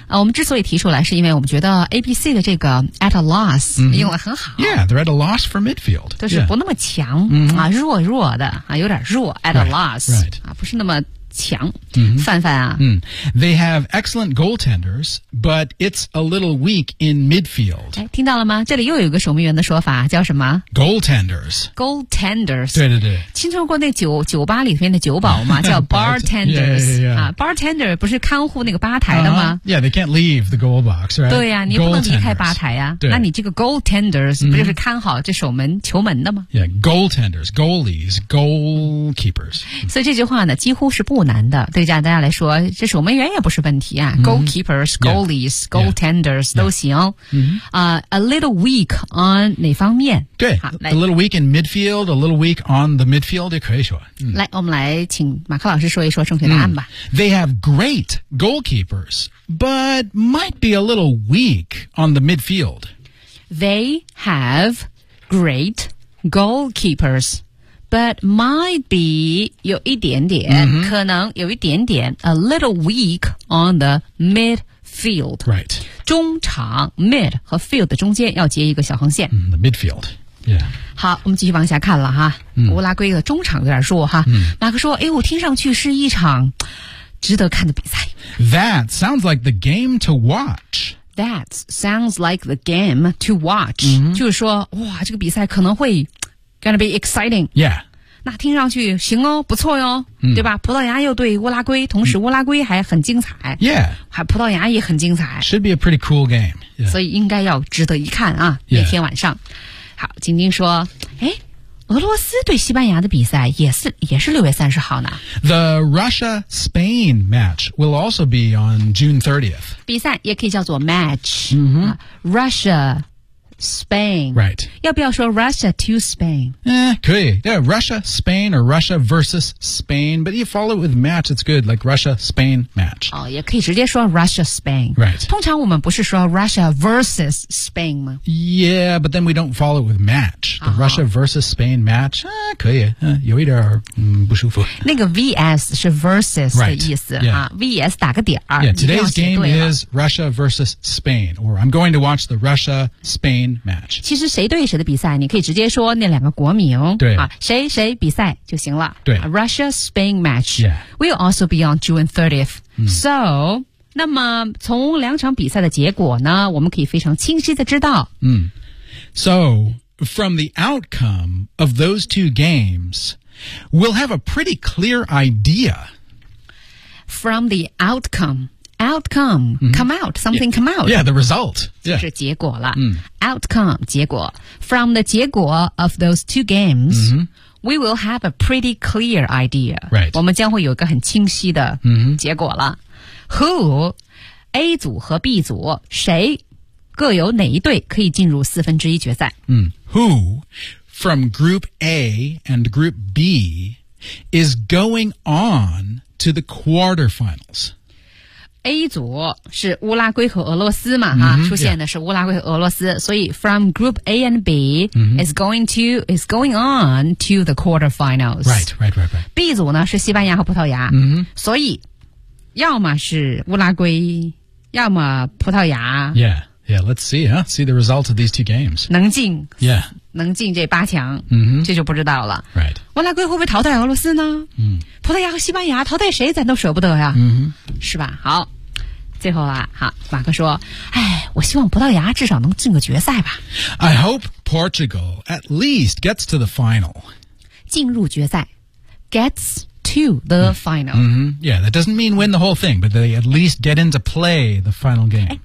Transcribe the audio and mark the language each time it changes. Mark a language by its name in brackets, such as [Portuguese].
[Chinese] 我们之所以提出来，是因为我们觉得 ABC 的这个 [English] at a loss [Chinese] 用得很好。 [English] Yeah, they're at a loss for midfield. [Chinese] 就是不那么强、弱弱的、有点弱 [English] at a loss、 right. [Chinese] 不是那么强。范范啊。 [English] They have excellent goaltenders, but it's a little weak in midfield. [Chinese] 听到了吗？这里又有一个守门员的说法，叫什么 [English] ？Goaltenders. Goaltenders. [Chinese] 对对对。听说过那酒吧里面的酒保吗？叫 bartender。 [English] Yeah. [Chinese] Bartender 不是看护那个吧台的吗、 [English] Yeah, they can't leave the goal box, right? [Chinese] 对呀、你不能离开吧台呀、对那你这个 goaltenders 不就是看好这守门球门的吗 [English] Yeah, goaltenders, goalies, goalkeepers. [Chinese] 所以这句话呢几乎是不难的对大家来说这守门员也不是问题啊、 [English] goalkeepers, goalies, yeah, goaltenders, yeah, [Chinese] 都行。 [English] A little weak on [Chinese] 哪方面 [English] 对 a little weak in midfield, a little weak on the midfield, [Chinese] 也可以说。来我们来请马克老师说一说正确答案吧。 [English] They have great goalkeepers, but might be a little weak on the midfield. They have great goalkeepers, but might be [Chinese] 有一点点、可能有一点点 [English] a little weak on the midfield. Right. [Chinese] 中场 mid 和 field 中间要接一个小横线。 [English] The midfield. Yeah. [Chinese] 好我们继续往下看了哈、乌拉圭的中场有点弱哈、马克说哎我听上去是一场值得看的比赛 [English] That sounds like the game to watch That sounds like the game to watch、 [Chinese] 就是说哇这个比赛可能会 [English] gonna be exciting Yeah [Chinese] 那听上去行哦不错哟、对吧葡萄牙又对乌拉圭同时乌拉圭还很精彩 [English] Yeah [Chinese] 还葡萄牙也很精彩 [English] Should be a pretty cool game [Chinese] 所以应该要值得一看啊、 [English] yeah. [Chinese] 那天晚上。好，晶晶说，诶，俄罗斯对西班牙的比赛也是6月30号呢。 [English] The Russia-Spain match will also be on June 30th. [Chinese] 比赛也可以叫做 match.、 Mm-hmm. [English] Russia-Spain. Right. [Chinese] 要不要说 Russia to Spain? 可以。 [English] Yeah, Russia-Spain or Russia versus Spain. But you follow it with match, it's good. Like Russia-Spain match. [Chinese] 哦，也可以直接说 Russia-Spain. [English] Right. [Chinese] 通常我们不是说 [English] Russia versus Spain [Chinese] 吗？ [English] Yeah, but then we don't follow it with match. The、uh-huh. Russia versus Spain match. [Chinese] 可以、有一点、不舒服。那个 VS 是 versus 的意思、 [English] right. yeah. [Chinese] 啊、VS 打个点儿。 [English] Yeah, today's game is Russia versus Spain. Or I'm going to watch the Russia-Spain. Match. [Chinese] 其实谁对谁的比赛你可以直接说那两个国名对、啊、谁谁比赛就行了对 [English] Russia-Spain match、 yeah. will also be on June 30th、So [Chinese] 那么从两场比赛的结果呢我们可以非常清晰的知道、 [English] So from the outcome of those two games we'll have a pretty clear idea from the outcome,、mm-hmm. come out, something yeah, come out. Yeah, the result. Yeah. [Chinese] 就是结果了、Outcome, 结果。 [English] From the 结果 of those two games,、we will have a pretty clear idea. Right. [Chinese] 我们将会有一个很清晰的结果了。 Who, A 组和 B 组,谁各有哪一队可以进入四分之一决赛。 [English] Who, from group A and group B, is going on to the quarterfinals? [Chinese] A 组是乌拉圭和俄罗斯嘛、出现的是乌拉圭和俄罗斯、所以 [English] from group A and B、is going on to the quarterfinals. Right. [Chinese] B 组呢是西班牙和葡萄牙、所以要么是乌拉圭要么葡萄牙。 [English] Yeah, let's see, see the result of these two games. [Chinese] 能进 [English] Yeah. [Chinese] 能进这八强、这就不知道了。 [English] Right. [Chinese] 乌拉圭会不会淘汰俄罗斯呢、葡萄牙和西班牙淘汰谁咱都舍不得呀、是吧好。最后啊好马克说哎我希望葡萄牙至少能进个决赛吧。 [English] I hope Portugal at least gets to the final. 进入决赛 ,gets to the final.、 Yeah, that doesn't mean win the whole thing, but they at least get into play the final game.